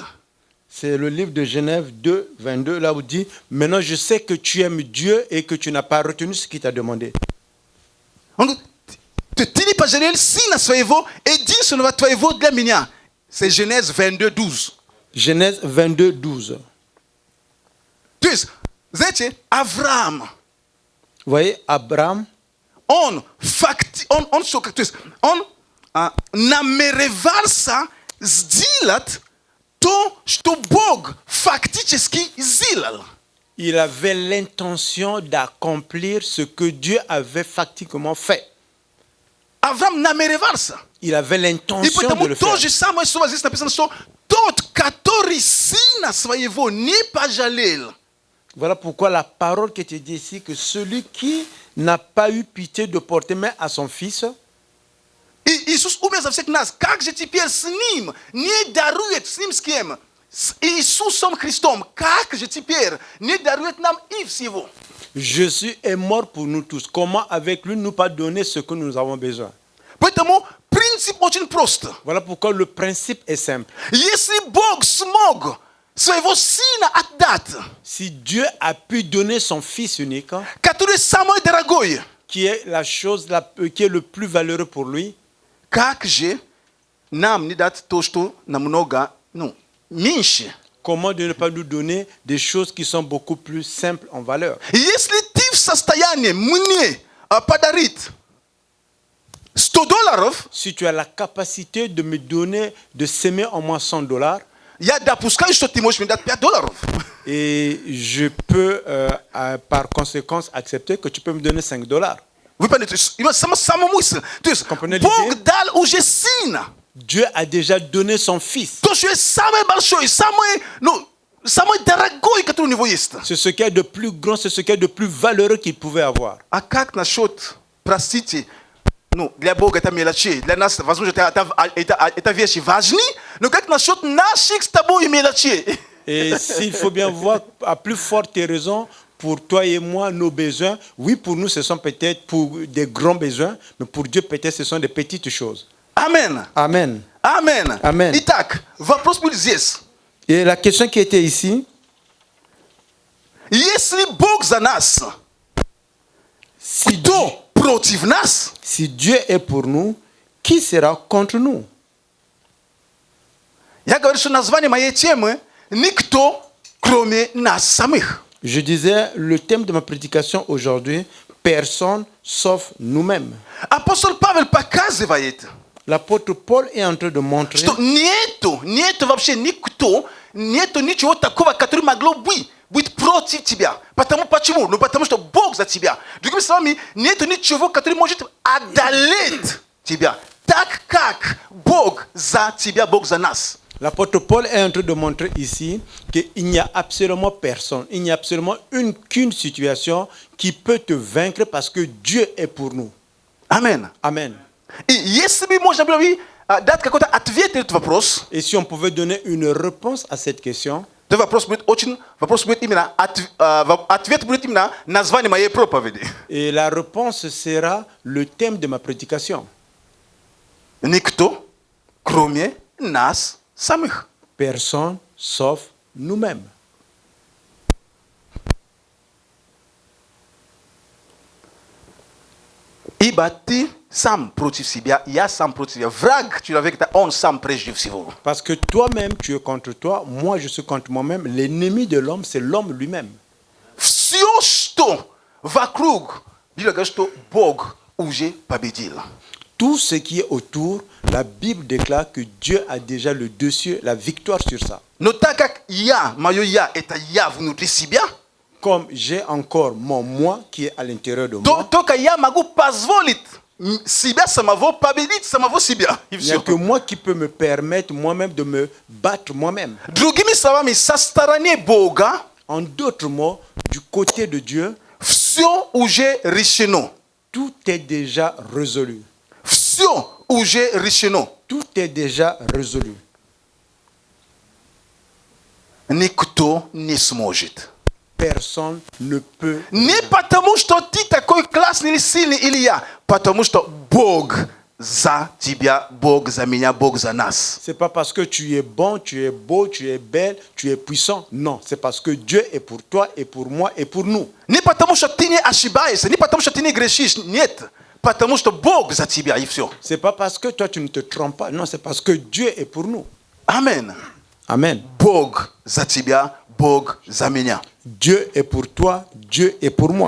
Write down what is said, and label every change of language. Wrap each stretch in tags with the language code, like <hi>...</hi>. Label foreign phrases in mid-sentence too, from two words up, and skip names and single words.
<fr>C'est le livre de Genèse 2, 22, là où il dit « Maintenant je sais que tu aimes Dieu et que tu n'as pas retenu ce qu'il t'a demandé.</fr> <ru>Он говорит, ты не пожалел сына своего, единственного твоего для меня.</ru> <fr>C'est Genèse 22:12. Genèse 22, 12.</fr> <ru>То есть, знаете, Авраам,</ru> <fr>Vous voyez, Abraham,</fr> <ru>он намеревался сделать то, что Бог фактически сделал.</ru> <fr>il avait l'intention d'accomplir ce que Dieu avait factiquement fait.</fr> <ru>Авраам намеревался.</ru> <fr>Il avait</fr> <ru>И</ru> <fr>l'intention de</fr> <ru>потому</ru> <fr>le</fr> <ru>то</ru> <fr>faire.</fr> <ru>же самое слово здесь написано, что тот, который сына своего не пожалел.</ru> <fr>Voilà pourquoi la parole qui était dit ici, que celui qui n'a pas eu pitié de porter main à son fils,</fr> <ru>И Иисус умер за всех нас. Как же теперь с Ним не дарует, с Ним с кем? С Иисусом Христом. Как же теперь не дарует нам и всего?</ru> <fr>Jésus est mort pour nous tous. Comment avec lui nous pas donner ce que nous avons besoin?</fr> <ru>Поэтому принцип очень прост.</ru> <fr>Voilà pourquoi le principe est simple.</fr> <ru>Если Бог смог своего Сына отдать,</ru> <fr>Si Dieu a pu donner son fils unique,</fr> <ru>который самый дорогой,</ru> <fr>qui est la chose qui est le plus valeureux pour lui,</fr> <ru>как же нам не дать то, что намного, меньше?</ru> <fr>comment de ne pas nous donner des choses qui sont beaucoup plus simples en valeur?</fr> <ru>Если ты в состоянии мне подарить $100,</ru> <fr>Si tu as la capacité de me donner, de s'aimer en moi $100,</fr> <ru>я допускаю, что ты можешь мне дать $5.</ru> <fr>et je peux par conséquent accepter que tu peux me donner $5.</fr> <ru>Вы понимаете, сама мысль. То есть</ru> <fr>Comprenez</fr> <ru>Бог</ru> <fr>l'idée?</fr> <ru>дал уже сына.</ru> <fr>Dieu a déjà donné son fils.</fr> <ru>То, что есть самое большое, самый дорогой, который у него есть.</ru> <fr>C'est ce qu'il y a de plus grand, c'est ce qu'il y a de plus valeureux qu'il pouvait avoir.</fr> <ru>А как насчет, простите, для Бога это мелочи, для нас, возможно, это вещи важны, но как насчет наших с тобой мелочей?</ru> <fr>Et s'il faut bien voir, à plus forte raison, pour toi et moi, nos besoins, oui, pour nous, ce sont peut-être pour des grands besoins, mais pour Dieu, peut-être, ce sont des petites choses. Amen. Amen. Amen. Amen.</fr> <ru>Итак, вопрос был здесь.</ru> <fr>Et la question qui était ici,</fr> <ru>Если Бог за нас, Кто против нас?</ru> <fr>Si Dieu est pour nous, qui sera contre nous?</fr> <ru>Ja говорю, что название моей темы «Никто, кроме нас самих».</ru> <fr>Je disais, le thème de ma prédication aujourd'hui, personne sauf nous-mêmes.</fr> <ru>Апостол Павел показывает,</ru> <fr>L'apôtre Paul est en train de montrer</fr> <ru>что нету вообще нету ничего такого, который могло быть против тебя. Почему? Ну, потому что Бог за тебя. Другими словами, нету ничего, который может одолеть тебя. Так как Бог за тебя, Бог за нас.</ru> <fr>L'apôtre Paul est en train de montrer ici qu'il n'y a absolument personne, il n'y a absolument qu'une situation qui peut te vaincre parce que Dieu est pour nous. Amen. Amen.</fr> <ru>И если бы можно было дать какой-то ответ на этот вопрос,</ru> <fr>Et si on pouvait donner une réponse à cette question,</fr> <ru>то вопрос будет именно, ответ будет именно название моей проповеди.</ru> <fr>et la réponse sera le thème de ma prédication.</fr> <ru>Никто, кроме нас самих.</ru> <fr>Personne sauf nous-mêmes.</fr> <ru>Ибо ты сам против себя, я сам против себя. Враг человека, он сам прежде всего.</ru> <fr>Parce que toi-même, tu es contre toi, moi je suis contre moi-même. L'ennemi de l'homme, c'est l'homme lui-même.</fr> <ru>Все, что вокруг, Библия говорит, что Бог уже победил.</ru> <fr>Tout ce qui est autour, la Bible déclare que Dieu a déjà le dessus, la victoire sur ça.</fr> <ru>Но так как мое я, это я внутри себя,</ru> <fr>Comme j'ai encore mon moi qui est à l'intérieur de moi,</fr> <ru>только я могу позволить себя самого победить самого себя. И</ru> <fr>il n'y a</fr> <ru>все.</ru> <fr>que moi qui peux me permettre moi-même de me battre moi-même.</fr> <ru>Другими словами, со стороны Бога</ru> <fr>En d'autres mots, du côté de Dieu,</fr> <ru>все уже решено.</ru> <fr>tout est déjà résolu.</fr> <ru>Все уже решено.</ru> <fr>Tout est déjà résolu.</fr> <ru>Никто не сможет.</ru> <fr>Personne ne peut.</fr> <ru>Не потому, что ты такой классный или сильный, или я. Потому что Бог за тебя, Бог за меня, Бог за нас.</ru> <fr>C'est pas parce que tu es bon, tu es beau, tu es belle, tu es puissant. Non, c'est parce que Dieu est pour toi et pour moi et pour nous.</fr> <ru>Не потому, что ты не ошибаешься, не потому, что ты не грешишь. Нет. Потому что Бог за тебя, и все.</ru> <fr>C'est pas parce que toi tu ne te trompes pas. Non, c'est parce que Dieu est pour nous. Amen. Amen.</fr> <ru>Бог за тебя, Бог за меня.</ru> <fr>Dieu est pour toi, Dieu est pour moi.</fr>